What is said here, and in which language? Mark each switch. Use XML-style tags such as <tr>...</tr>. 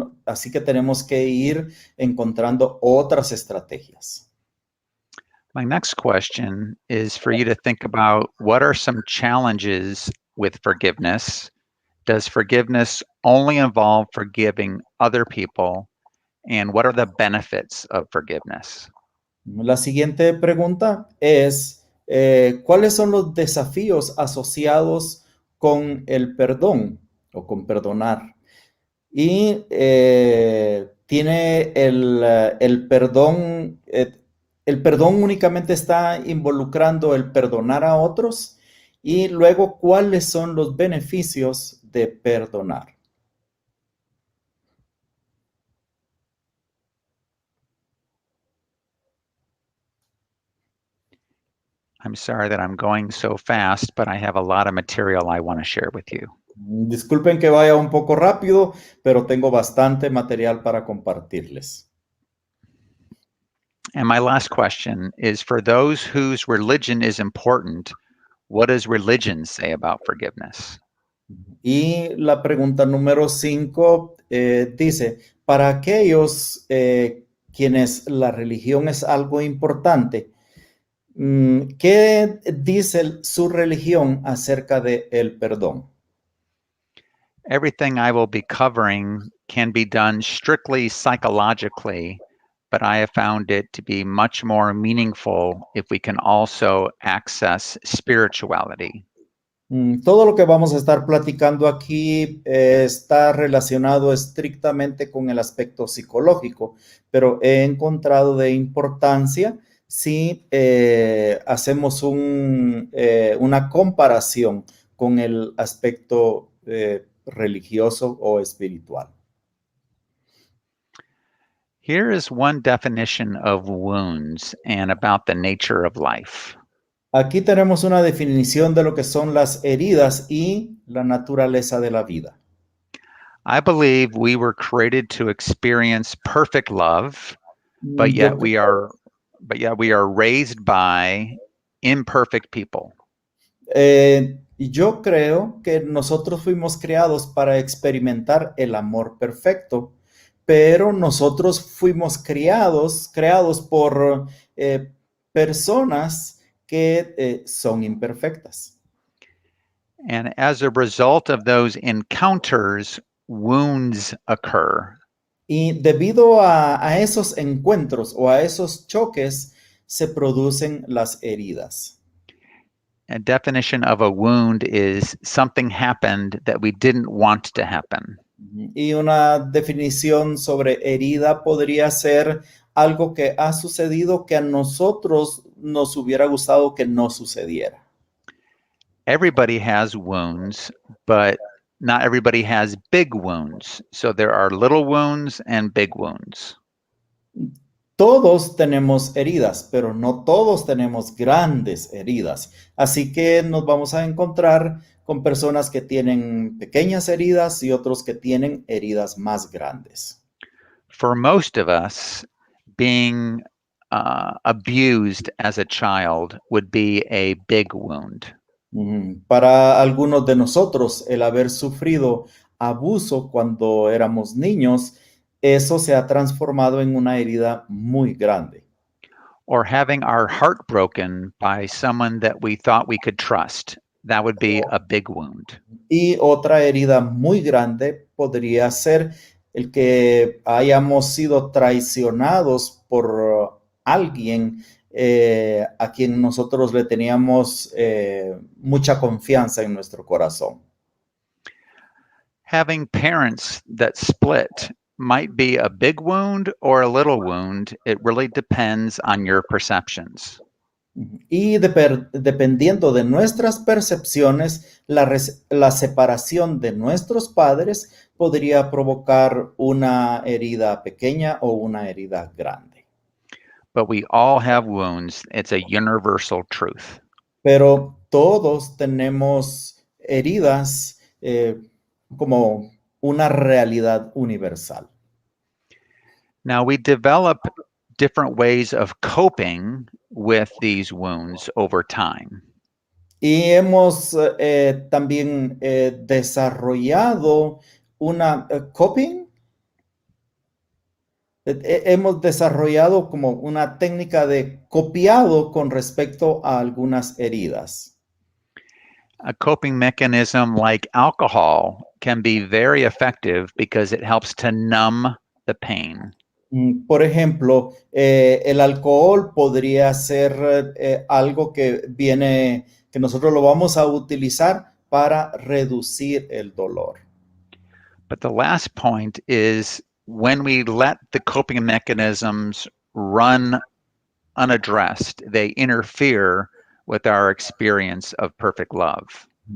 <es>Así que tenemos que ir encontrando otras estrategias.</es> <en>My next question is for you to think about what are some challenges with forgiveness? Does forgiveness only involve forgiving other people? And what are the benefits of forgiveness?</en> <es>La siguiente pregunta es, ¿cuáles son los desafíos asociados con el perdón o con perdonar? Y tiene el perdón únicamente está involucrando el perdonar a otros y luego cuáles son los beneficios de perdonar.</es> <en>I'm sorry that I'm going so fast, but I have a lot of material I want to share with you.</en> <es>Disculpen que vaya un poco rápido, pero tengo bastante material para compartirles.</es> <en>And my last question is, for those whose religion is important, what does religion say about forgiveness?</en> <es>Y la pregunta número 5 dice, para aquellos quienes la religión es algo importante, ¿qué dice su religión acerca de el perdón?</es> <en>Everything I will be covering can be done strictly psychologically, but I have found it to be much more meaningful if we can also access spirituality.</en> <es>Todo lo que vamos a estar platicando aquí está relacionado estrictamente con el aspecto psicológico, pero he encontrado de importancia si hacemos una comparación con el aspecto religioso o espiritual.</es> <en>Here is one definition of wounds and about the nature of life.</en> <es>Aquí tenemos una definición de lo que son las heridas y la naturaleza de la vida.</es> <en>I believe we were created to experience perfect love, but</en> <es>Yo</es> <en>yet we are raised by imperfect people.</en> <es>Yo creo que nosotros fuimos creados para experimentar el amor perfecto, pero nosotros fuimos creados por personas que son imperfectas.</es> <en>And as a result of those encounters, wounds occur.</en> <es>Y debido a esos encuentros o a esos choques, se producen las heridas.</es> <en>A definition of a wound is something happened that we didn't want to happen.</en> <es>Y una definición sobre herida podría ser algo que ha sucedido que a nosotros nos hubiera gustado que no sucediera.</es> <en>Everybody has wounds, but not everybody has big wounds. So there are little wounds and big wounds.</en> <es>Todos tenemos heridas, pero no todos tenemos grandes heridas. Así que nos vamos a encontrar con personas que tienen pequeñas heridas y otros que tienen heridas más grandes.</es> <en>For most of us, being abused as a child would be a big wound.</en> <es>Para algunos de nosotros, el haber sufrido abuso cuando éramos niños, eso se ha transformado en una herida muy grande.</es> <en>Or having our heart broken by someone that we thought we could trust. That would be a big wound.</en> <es>Y otra herida muy grande podría ser el que hayamos sido traicionados por alguien a quien nosotros le teníamos mucha confianza en nuestro corazón.</es> <en>Having parents that split might be a big wound or a little wound. It really depends on your perceptions.</en> <es>Y dependiendo de nuestras percepciones, la separación de nuestros padres podría provocar una herida pequeña o una herida grande.</es> <en>But we all have wounds. It's a universal truth.</en> <es>Pero todos tenemos heridas como una realidad universal.</es> <en>Now we develop different ways of coping with these wounds over time.</en> <es>Y hemos también desarrollado una coping. Hemos desarrollado como una técnica de copiado con respecto a algunas heridas.</es> <en>A coping mechanism like alcohol can be very effective because it helps to numb the pain.</en> <es>Por ejemplo, el alcohol podría ser algo que nosotros lo vamos a utilizar para reducir el dolor.</es> <en>But the last point is when we let the coping mechanisms run unaddressed, they interfere with our experience of perfect love.</en>